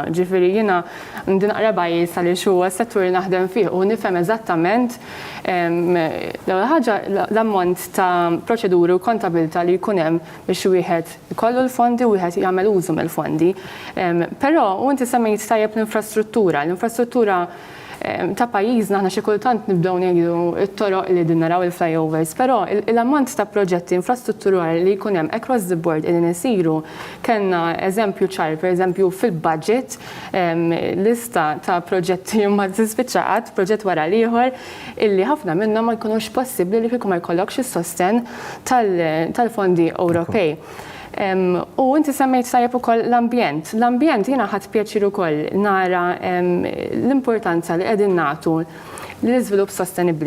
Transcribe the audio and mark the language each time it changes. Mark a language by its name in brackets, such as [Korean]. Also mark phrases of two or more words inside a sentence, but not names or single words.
[Maltese] Ġifieri jiena ndi naqra bajjiż għaliex huwa settur li naħdem fih u nifhem eżattament l-ewwel ħaġa l-ammont ta' proċeduri u kontabilta li jkun hemm biex wieħed ikollu l-fondi u wieħed jagħmel użu mill-fondi. Però u inti semmejt tajjeb l-infrastruttura. L-infrastruttura ta' pajjiżna aħna xi kultant nibdew ngħidu t-toroq li din naraw il-flyovers, però l-ammont ta' proġetti infrastrutturali li jkun hemm [English] across the board [Maltese] li nisiru kellna eżempju ċar, pereżempju fil-budget lista ta' proġetti ma tispiċċa qatt proġett wara l-ieħor illi ħafna minnhom ma jkunux possibbli li kieku ma jkollokx is-sosten tal-fondi Ewropej. U inti semmejt tajjeb ukoll l-ambjent. L-ambjent jiena ħadd pjaċir ukoll nara l-importanza li qegħdin nagħtu l-iżvilupp sostenibbli.